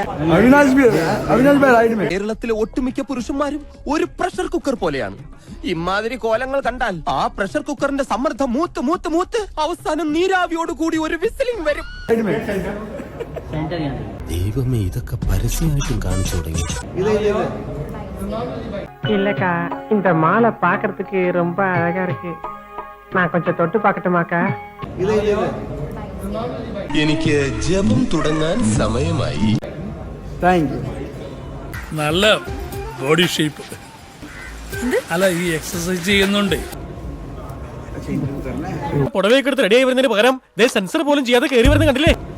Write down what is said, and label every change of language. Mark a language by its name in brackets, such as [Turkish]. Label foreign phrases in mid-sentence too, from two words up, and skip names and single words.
[Malayalam] കേരളത്തിലെ ഒട്ടുമിക്ക പുരുഷന്മാരും ഒരു [English] pressure cooker [Malayalam] പോലെയാണ്. ഇമാതിരി കോലങ്ങൾ കണ്ടാൽ ആ പ്രഷർ കുക്കറിന്റെ സമ്മർദ്ദം മൂത്ത് മൂത്ത് മൂത്ത് അവസാനം നീരാവിയോട് കൂടി ഒരു വിസിലിംഗ് വരും. ദൈവമേ, ഇതൊക്കെ പരസ്യമായിട്ടും കാണിച്ചു തുടങ്ങി. [Tamil] இல்லக்கா, இந்த மாலை பாக்குறதுக்கு ரொம்ப அழகா இருக்கு. நான் கொஞ்சம் தொட்டு பார்க்கட்டுமாக்கா? [Malayalam] എനിക്ക് ജപം തുടങ്ങാൻ സമയമായി. നല്ല [English] body shape. [Malayalam] അല്ല, ഈ എക്സസൈസ് ചെയ്യുന്നുണ്ട്. പുടവയൊക്കെ എടുത്ത് റെഡി ആയി വരുന്നതിന് പകരം സെൻസർ പോലും ചെയ്യാതെ കയറി വരുന്ന കണ്ടില്ലേ?